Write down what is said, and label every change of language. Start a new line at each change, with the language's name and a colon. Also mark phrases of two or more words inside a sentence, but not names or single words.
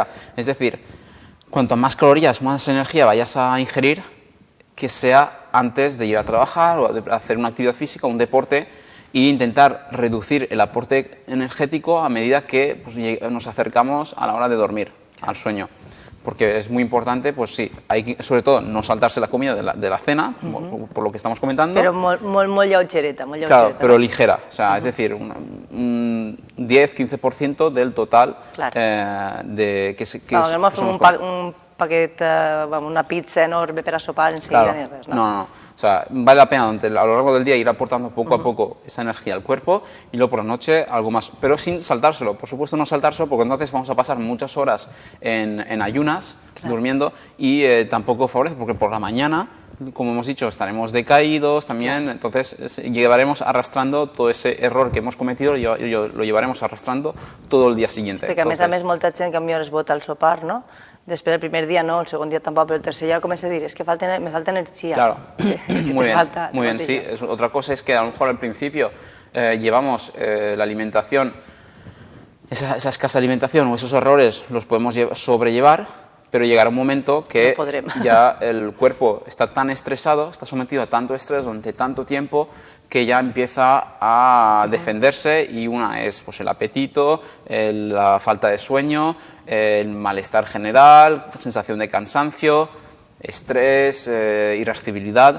Spanish: Es decir, cuanto más calorías, más energía vayas a ingerir, que sea antes de ir a trabajar o de hacer una actividad física, un deporte, e intentar reducir el aporte energético a medida que pues, nos acercamos a la hora de dormir, al sueño. porque es muy importante, pues sí, hay que, sobre todo, no saltarse la comida de la cena, por lo que estamos comentando.
Catalan: Però molt lleugereta, molt lleugereta.
Spanish: Claro, pero ligera, o sea, es decir, un 10-15% del total de que
Catalan: no fem un paquet, una pizza enorme per a sopar enseguida ni res, ¿no?
Spanish: No. O sea, vale la pena a lo largo del día ir aportando poco a poco esa energía al cuerpo y luego por la noche algo más, pero sin saltárselo. Por supuesto no saltárselo porque entonces vamos a pasar muchas horas en ayunas, durmiendo, y tampoco favorece porque por la mañana, como hemos dicho, estaremos decaídos también, entonces llevaremos arrastrando todo ese error que hemos cometido, lo llevaremos arrastrando todo el día siguiente.
Catalan: Perquè a més molta gent que millor es bota al sopar, no? Després el primer día no, el segon dia tampoc, però el tercer ya comença a dir,
Spanish: es que me falta energía. Claro, es que muy bien, sí. Otra cosa es que a lo mejor al principio llevamos la alimentación, esa escasa alimentación o esos errores los podemos sobrellevar, pero llegará un momento que ya el cuerpo está tan estresado, está sometido a tanto estrés durante tanto tiempo, que ya empieza a defenderse, y una es pues, el apetito, la falta de sueño, el malestar general, sensación de cansancio, estrés, irascibilidad.